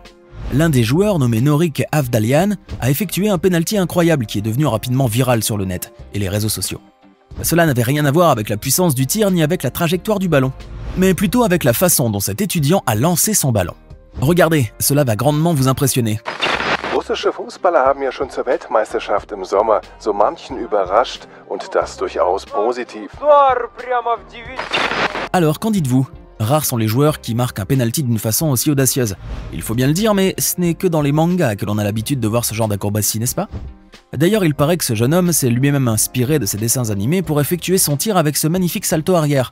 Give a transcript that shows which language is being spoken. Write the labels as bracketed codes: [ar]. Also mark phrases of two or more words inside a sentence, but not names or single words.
[fr] L'un des joueurs, nommé Norik Avdalian, a effectué un penalty incroyable qui est devenu rapidement viral sur le net et les réseaux sociaux. Cela n'avait rien à voir avec la puissance du tir ni avec la trajectoire du ballon, mais plutôt avec la façon dont cet étudiant a lancé son ballon. Regardez, cela va grandement vous impressionner. [de] Russische Fußballer haben ja schon zur Weltmeisterschaft im Sommer so manchen überrascht und das durchaus positiv. [fr] Alors qu'en dites-vous? Rares sont les joueurs qui marquent un penalty d'une façon aussi audacieuse. Il faut bien le dire, mais ce n'est que dans les mangas que l'on a l'habitude de voir ce genre d'acrobatie, n'est-ce pas? D'ailleurs, il paraît que ce jeune homme s'est lui-même inspiré de ses dessins animés pour effectuer son tir avec ce magnifique salto arrière.